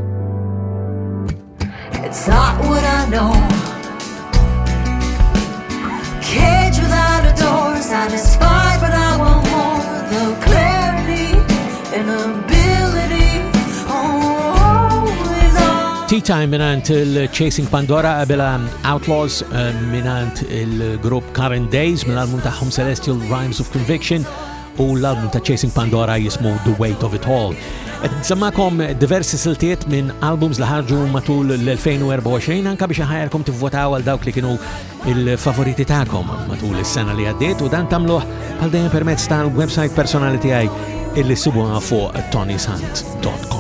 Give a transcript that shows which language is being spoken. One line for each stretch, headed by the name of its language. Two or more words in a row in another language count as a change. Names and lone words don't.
English: It's not what I know. Cage without a door, satisfied but I want more. The clarity and ability, always on.
Maltese: Tea Time minant il-Chasing Pandora qabela Outlaws minant il-grupp Current Days mill-album tagħhom Celestial Rhymes of Conviction u l-album ta' Chasing Pandora jismu The Weight of It All. Nsemmakom diversi siltiet minn albums li ħarġu matul l-2024 anka biex ħajrkom tivvotaw għal dawk li kienu il-favoriti tagħkom matul is-sena li għaddiet u dan tagħmluh bħal dejjem permezz tal-website personali tiegħi illi sibuha fuq tonisant.com.